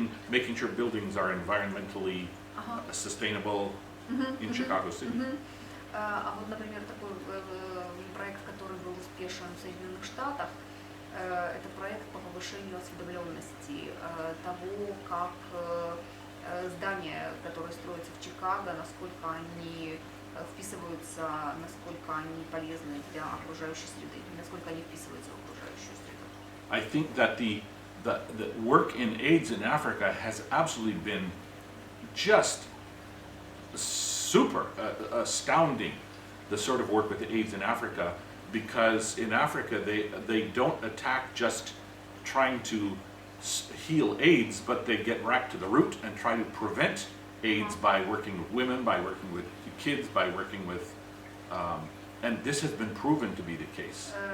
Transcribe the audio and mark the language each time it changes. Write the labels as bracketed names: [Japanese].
[English] Making sure buildings are environmentally sustainable in Chicago City. [Russian] А вот, например, такой проект, который был успешен в Соединенных Штатах, это проект по повышению осведомленности того, как здания, которые строятся в Чикаго, насколько они вписываются, насколько они полезны для окружающей среды, насколько они вписываются в окружающую среду. [English] I think that the work in AIDS in Africa has absolutely been just super astounding, the sort of work with AIDS in Africa, because in Africa they don't attack just trying to heal AIDS, but they get right to the root and try to prevent AIDS by working with women, by working with kids, by working with, and this has been proven to be the case.